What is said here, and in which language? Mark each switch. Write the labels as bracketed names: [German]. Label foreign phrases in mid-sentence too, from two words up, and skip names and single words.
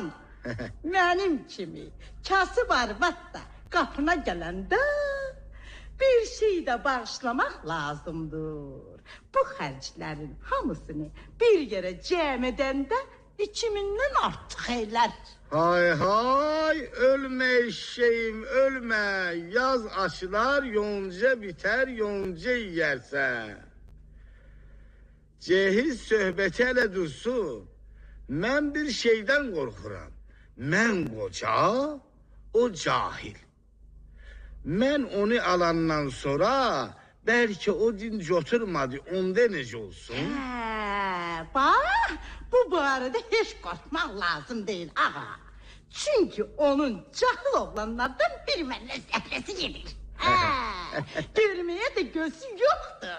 [Azerbaijani] Mənim kimi kasıb arvad da qapına gələndə bir şey də bağışlamaq lazımdır. Bu xərclərin hamısını bir yerə cəm edəndə 2000-dən artıq eylər. [Turkish] Hay ölme eşeğim ölme. Yaz aşılar yonca biter yonca yersen. Cehiz söhbeti hele dursun. Ben bir şeyden korkuram. Ben koca, o cahil. Ben onu alandan sonra belki o dinc oturmadı. [Azerbaijani] Onda nece olsun? Bax, bu barədə heç qorxmaq lazım deyil ağa. Çünki onun cahil oğlanlardan bir mənlə zəhləsi gedir. Görməyə də gözü yoxdur.